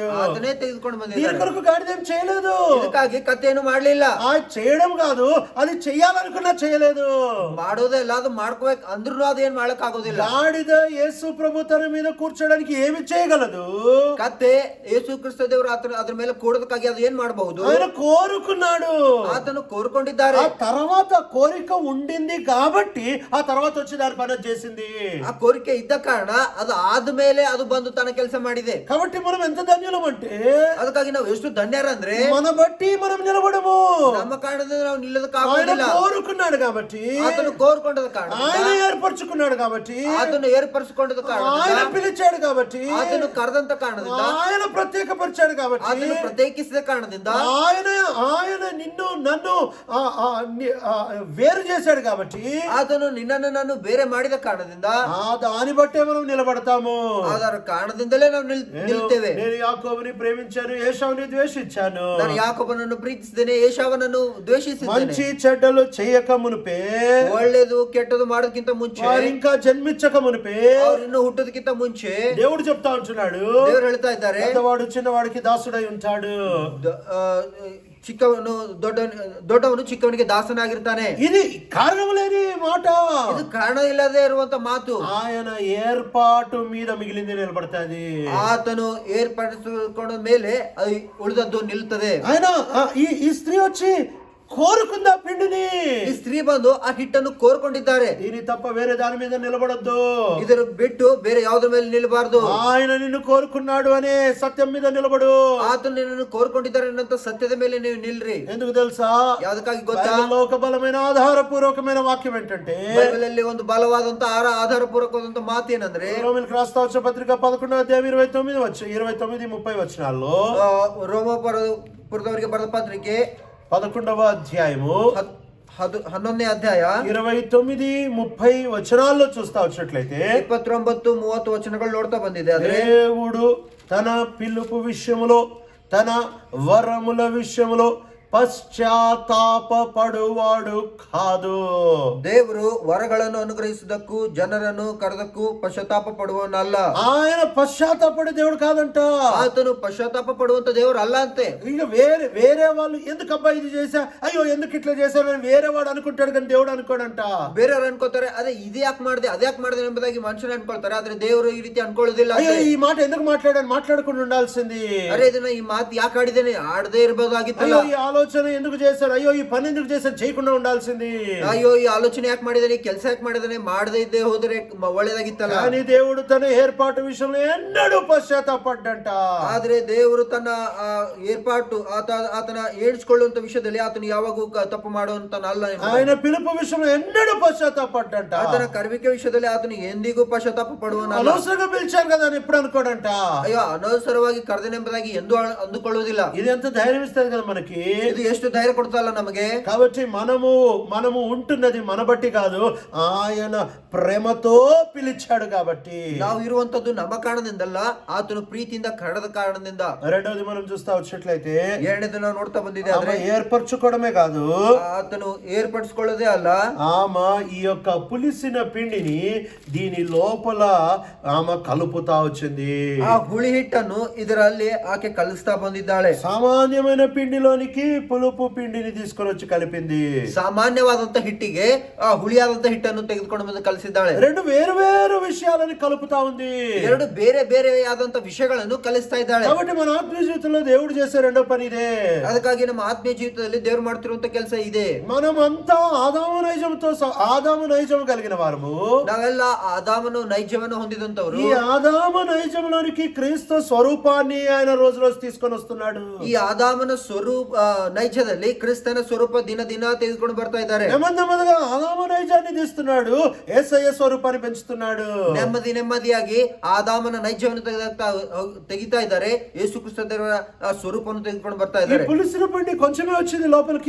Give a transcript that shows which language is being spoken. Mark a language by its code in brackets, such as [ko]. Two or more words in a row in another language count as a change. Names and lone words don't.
[kn] ಆತನೇ ತೆಗೆದುಕೊಂಡು [te] దీని [kn] ಬಂದಿದ್ದಾನೆ. [te] కొరకు గాడిదేం చేయలేదు. [kn] ಇದಕ್ಕಾಗಿ ಕತ್ತೆಯನ್ನು ಮಾಡ್ಲಿಲ್ಲ. [te] ఆ చేయడం కాదు, అది చెయ్యాలనుకున్నా చేయలేదు. [kn] ಮಾಡೋದೇ ಇಲ್ಲ, ಅದು ಮಾಡ್ಕೋಬೇಕು ಅಂದ್ರೂ ಅದೇನ್ ಮಾಡಕ್ ಆಗೋದಿಲ್ಲ. [te] గాడిద యేసు ప్రభు తన మీద కూర్చోడానికి ఏమి చేయగలదు? [kn] ಕತ್ತೆ ಯೇಸು ಕ್ರಿಸ್ತ ದೇವರು ಅದ್ರ ಮೇಲೆ ಕೂಡೋದಕ್ಕಾಗಿ ಅದು ಏನ್ ಮಾಡಬಹುದು? [te] ఆయన కోరుకున్నాడు, [kn] ಆತನು ಕೋರ್ಕೊಂಡಿದ್ದಾರೆ. [te] ఆ తర్వాత కోరిక ఉండింది కాబట్టి ఆ తర్వాత వచ్చి దాని పని చేసింది. [kn] ಆ ಕೋರಿಕೆ ಇದ್ದ ಕಾರಣ ಅದು ಆದ್ಮೇಲೆ ಅದು ಬಂದು ತನ್ನ ಕೆಲಸ ಮಾಡಿದೆ. [te] కాబట్టి మనం ఎంత ధన్యులం అంటే, [kn] ಅದಕ್ಕಾಗಿ ನಾವು ಎಷ್ಟು ಧನ್ಯರಂದ್ರೆ [te] మన బట్టి మనం నిలబడము. [kn] ನಮ್ಮ ಕಾರಣದಿಂದ ನಾವು [te] ఆయన [kn] ನಿಲ್ಲೋದಕ್ಕಾಗೋದಿಲ್ಲ. [te] కోరుకున్నాడు కాబట్టి, [kn] ಆತನು ಕೋರ್ಕೊಂಡದ ಕಾರಣ, [te] ఆయన ఏర్పరచుకున్నాడు కాబట్టి, [kn] ಆತನು ಏರ್ಪಡಿಸಿಕೊಂಡದ ಕಾರಣ, [te] ఆయన పిలిచాడు కాబట్టి, [kn] ಆತನು ಕರೆದಂತ ಕಾರಣದಿಂದ, [te] ఆయన ప్రత్యేకపరిచాడు కాబట్టి, [kn] ಆತನು ಪ್ರತ್ಯೇಕಿಸಿದ ಕಾರಣದಿಂದ, [te] ఆయన నిన్ను నన్ను వేరు చేశాడు కాబట్టి, [kn] ಆತನು ನಿನ್ನನ್ನು ನಾನು ಬೇರೆ ಮಾಡಿದ ಕಾರಣದಿಂದ, [te] దాని బట్టే మనం నిలబడతాము. [kn] ಅದರ ಕಾರಣದಿಂದಲೇ ನಾವು ನಿಲ್ತೇವೆ. [te] నేను యాకోబుని ప్రేమించాను, ఏశావుని ద్వేషించాను. [kn] ನಾನು ಯಾಕೋಬನನ್ನು ಪ್ರೀತಿಸಿದ್ದೇನೆ, ಏಸಾವನನ್ನು ದ್ವೇಷಿಸಿದ್ದೇನೆ. [te] మంచి చెడ్డలు చేయక మునిపే, [kn] ಒಳ್ಳೇದು ಕೆಟ್ಟದು ಮಾಡೋದಕ್ಕಿಂತ ಮುಂಚೆ, [te] వారు ఇంకా జన్మించక మునిపే, [kn] ಅವ್ರು ಇನ್ನು ಹುಟ್ಟೋದಕ್ಕಿಂತ ಮುಂಚೆ [te] దేవుడు చెప్తా ఉంటున్నాడు, [kn] ದೇವರು ಹೇಳ್ತಾ ಇದ್ದಾರೆ, [te] పెద్దవాడు చిన్నవాడికి దాసుడై ఉంటాడు, [kn] ಚಿಕ್ಕವನು ದೊಡ್ಡವನು ಚಿಕ್ಕವನಿಗೆ ದಾಸನಾಗಿರ್ತಾನೆ. [te] ఇది కారణం లేని మాట. [kn] ಇದು ಕಾರಣ ಇಲ್ಲದೆ ಇರುವಂತ ಮಾತು. [te] ఆయన ఏర్పాటు మీద మిగిలింది నిలబడతాది. [kn] ಆತನು ಏರ್ಪಡಿಸಿಕೊಂಡ ಮೇಲೆ ಉಳಿದದ್ದು ನಿಲ್ತದೆ. [te] ఆయన ఈ స్త్రీ వచ్చి కోరుకుందా పిండిని. [kn] ಈ ಸ್ತ್ರೀ ಬಂದು ಆ ಹಿಟ್ಟನ್ನು ಕೋರ್ಕೊಂಡಿದ್ದಾರೆ. [te] దీని తప్ప వేరే దాని మీద నిలబడొద్దు. [kn] ಇದರ ಬಿಟ್ಟು ಬೇರೆ ಯಾವುದ್ರ ಮೇಲೆ ನಿಲ್ಲಬಾರದು. [te] ఆయన నిన్ను కోరుకున్నాడు అనే సత్యం మీద నిలబడు. [kn] ಆತನು ನಿನ್ನನ್ನು ಕೋರ್ಕೊಂಡಿದ್ದಾರೆ ಅನ್ನೋ ಸತ್ಯದ ಮೇಲೆ ನೀವು ನಿಲ್ರಿ. [te] ఎందుకు తెలుసా? [kn] ಯಾವ್ದಕ್ಕಾಗಿ ಗೊತ್ತಾ? [te] బైబిల్లో ఒక బలమైన ఆధారపూర్వకమైన వాక్యం ఏంటంటే, [kn] ಬೈಬಲಲ್ಲಿ ಒಂದು ಬಲವಾದಂತ ಆಧಾರಪೂರ್ವಕವಾದಂತ ಮಾತು ಏನಂದ್ರೆ, [te] రోమిలకు రాసిన పత్రిక 11వ అధ్యాయం 29-30 వచనాల్లో, [kn] ರೋಮಾಪುರದವರಿಗೆ ಬರೆದ ಪತ್ರಿಕೆ [te] 11వ అధ్యాయము [kn] 11ನೇ ಅಧ್ಯಾಯ [te] 29-30 వచనాల్లో చూస్తా వచ్చినట్లయితే, [kn] 29-30 వచనಗಳು ನೋಡ್ತಾ ಬಂದಿದೆ. [te] దేవుడు తన పిలుపు విషయములో, తన వరముల విషయములో పశ్చాత్తాపపడువాడు కాదు. [kn] ದೇವರು ವರಗಳನ್ನು ಅನುಗ್ರಹಿಸುವುದಕ್ಕೂ ಜನರನ್ನು ಕರೆದಕ್ಕೂ ಪಶ್ಚಾತ್ತಾಪ ಪಡುವನಲ್ಲ. [te] ఆయన పశ్చాత్తాపడే దేవుడు కాదంట. [kn] ಆತನು ಪಶ್ಚಾತ್ತಾಪ ಪಡುವಂತ ದೇವರು ಅಲ್ಲ ಅಂತೆ. [te] ಈಗ వేరే వాళ్ళు ఎందుకబ్బా ఇది చేశా, అయ్యో ఎందుకు ఇట్లా చేశారు అని వేరే వాడు అనుకుంటాడు, కానీ దేవుడు అనుకోడంట. [kn] ಬೇರೆಯವ್ರು ಅನ್ಕೋತಾರೆ, ಅದೇ ಇದ್ಯಾಕ್ ಮಾಡಿದೆ ಅದ್ಯಾಕ್ ಮಾಡಿದೆ ಎಂಬುದಾಗಿ ಮನುಷ್ಯರು ಅನ್ಕೊಳ್ತಾರೆ, ಆದ್ರೆ ದೇವರು ಈ ರೀತಿ ಅನ್ಕೊಳ್ಳೋದಿಲ್ಲ. [te] అయ్యో ఈ మాట ఎందుకు మాట్లాడకుండా ఉండాల్సింది, [kn] ಅರೆ ಇದನ್ನ ಈ ಮಾತು ಯಾಕೆ ಆಡಿದ್ದೇನೆ, ಆಡದೇ ಇರಬಹುದಾಗಿತ್ತಲ್ಲ. [te] ఈ ఆలోచన ఎందుకు చేశారు, అయ్యో ఈ పని ఎందుకు చేశారు, చేయకుండా ఉండాల్సింది. [kn] ಅಯ್ಯೋ ಈ ಆಲೋಚನೆ ಯಾಕೆ ಮಾಡಿದಾನೆ, ಕೆಲಸ ಯಾಕೆ ಮಾಡಿದಾನೆ, ಮಾಡದೇ ಇದ್ದೇ ಹೋದ್ರೆ ಒಳ್ಳೇದಾಗಿತ್ತಲ್ಲ. [te] కానీ దేవుడు తన ఏర్పాటు విషయంలో ఎన్నడూ పశ్చాత్తాపడ్డంట. [kn] ಆದ್ರೆ ದೇವರು ತನ್ನ ಏರ್ಪಾಟು ಆತನ ಏಡ್ಸ್ಕೊಳ್ಳುವಂತ ವಿಷಯದಲ್ಲಿ ಆತನು ಯಾವಾಗೂ ತಪ್ಪು ಮಾಡುವಂತನಲ್ಲ. [te] ఆయన పిలుపు విషయంలో ఎన్నడూ పశ్చాత్తాపడ్డంట. [kn] ಆತನ ಕರುವಿಕೆ ವಿಷಯದಲ್ಲಿ ಆತನು ಎಂದಿಗೂ ಪಶ್ಚಾತ್ತಾಪ ಪಡುವನಲ್ಲ. [te] అనవసరంగా పిలిచారు కదా అని ఎప్పుడు అనుకోడంట. [kn] ಅಯ್ಯೋ అనవసರವಾಗಿ ಕರೆದನೆಂಬುದಾಗಿ ಎಂದು ಅಂದುಕೊಳ್ಳುವುದಿಲ್ಲ. [te] ఇది ఎంత ధైర్యం ఇస్తుంది కదా మనకి. [kn] ಇದು ಎಷ್ಟು ಧೈರ್ಯ ಕೊಡ್ತಲ್ಲ ನಮಗೆ. [te] కాబట్టి మనము ఉంటున్నది మన బట్టి కాదు, ఆయన ప్రేమతో పిలిచాడు కాబట్టి. [kn] ನಾವು ಇರುವಂತದ್ದು ನಮ್ಮ ಕಾರಣದಿಂದಲ್ಲ, ಆತನು ಪ್ರೀತಿಯಿಂದ ಕರೆದ ಕಾರಣದಿಂದ. [te] రెండోది మనం చూస్తా వచ్చినట్లయితే, [kn] ಎರಡನೇದು ನಾವು ನೋಡ್ತಾ ಬಂದಿದೆ, [te] ఆమె ఏర్పరచుకోవడమే కాదు, [kn] ಆತನು ಏರ್ಪಡಿಸಿಕೊಳ್ಳೋದೇ ಅಲ್ಲ, [te] ఆమె ఈ యొక్క పులిసిన పిండిని దీని లోపల ఆమె కలుపుతా వచ్చింది. [kn] ಆ ಹುಳಿ ಹಿಟ್ಟನ್ನು ಇದರಲ್ಲಿ ಆಕೆ ಕಲಿಸ್ತಾ ಬಂದಿದ್ದಾಳೆ. [te] సామాన్యమైన పిండిలోనికి పులుపు పిండిని తీసుకొని వచ్చి కలిపింది. [kn] ಸಾಮಾನ್ಯವಾದಂತ ಹಿಟ್ಟಿಗೆ ಆ ಹುಳಿಯಾದಂತ ಹಿಟ್ಟನ್ನು ತೆಗೆದುಕೊಂಡು ಬಂದು ಕಲಿಸಿದ್ದಾಳೆ. [te] రెండు వేరు వేరు విషయాలను కలుపుతా ఉంది. [kn] ಎರಡು ಬೇರೆ ಬೇರೆ ಆದಂತ ವಿಷಯಗಳನ್ನು ಕಲಿಸ್ತಾ ಇದ್ದಾಳೆ. [te] కాబట్టి మన ఆత్మీయ జీవితంలో దేవుడు చేసే రెండో పని ఇదే. [kn] ಅದಕ್ಕಾಗಿ ನಮ್ಮ ಆತ್ಮೀಯ ಜೀವಿತದಲ್ಲಿ ದೇವರು ಮಾಡ್ತಿರುವಂತ ಕೆಲಸ ಇದೆ. [te] మనమంతా ఆదాము నైజము కలిగిన వారము. [kn] ನಾವೆಲ್ಲ ಆದಾಮನು ನೈಜವನ್ನು ಹೊಂದಿದಂತವರು. [te] ఈ ఆదాము నైజంలోనికి క్రీస్తు స్వరూపాన్ని ఆయన రోజు తీసుకొని వస్తున్నాడు. [kn] ಈ ಆದಾಮನ నైజದಲ್ಲಿ ಕ್ರಿಸ್ತನ ಸ್ವರೂಪ ದಿನ ದಿನ ತೆಗೆದುಕೊಂಡು ಬರ್ತಾ ಇದ್ದಾರೆ. [te] నెమ్మదిగా ఆదాము నైజాన్ని తీస్తున్నాడు, యేసయ్య స్వరూపాన్ని పెంచుతున్నాడు. [kn] ನೆಮ್ಮದಿಯಾಗಿ ಆದಾಮನ ನೈಜವನ್ನು ತೆಗಿತಾ ಇದ್ದಾರೆ, ಯೇಸು ಕ್ರಿಸ್ತ ದೇವರ ಸ್ವರೂಪವನ್ನು ತೆಗೆದುಕೊಂಡು ಬರ್ತಾ ಇದ್ದಾರೆ. [te] పులిసిన పిండి కొంచెమే వచ్చింది లోపలికి,